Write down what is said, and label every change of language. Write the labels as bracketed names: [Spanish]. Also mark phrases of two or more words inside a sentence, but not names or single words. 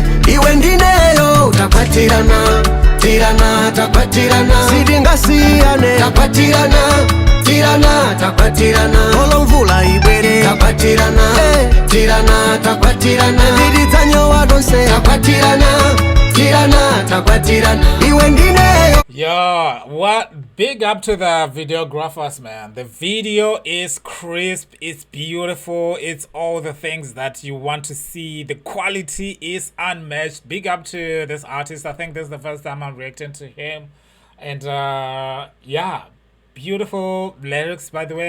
[Nyanja] Iwe ndineyo takwatirana, tirana takwatirana. Sitingasiyane takwatirana, tirana takwatirana. Olo mvula ibwere takwatirana, tirana takwatirana. Ndidzanyowa tonse takwatirana, tirana takwatirana. Iwe ndineyo. [English] Yo, what? Big up to the videographers, man. The video is crisp, it's beautiful, it's all the things that you want to see. The quality is unmatched. Big up to this artist. I think this is the first time I'm reacting to him. And yeah, beautiful lyrics, by the way.